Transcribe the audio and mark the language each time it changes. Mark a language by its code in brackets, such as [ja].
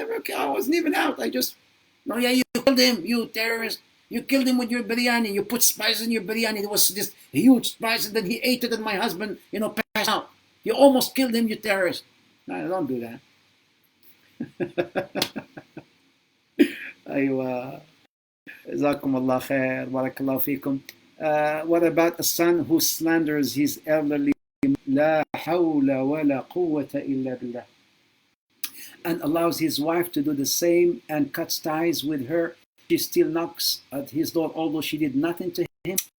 [en] I wasn't even out. I just..." "No, yeah, you killed him, you terrorist. You killed him with your biryani. You put spices in your biryani. There was this huge spice, and then he ate it, and my husband, passed out. You almost killed him, you terrorist." No, don't do that. [ar] أيوة جزاكم الله خير بارك الله فيكم. [en] What about a son who slanders his elderly [ar] لا حول ولا قوة إلا بالله [en] and allows his wife to do the same and cuts ties with her? She still knocks at his door although she did nothing to him.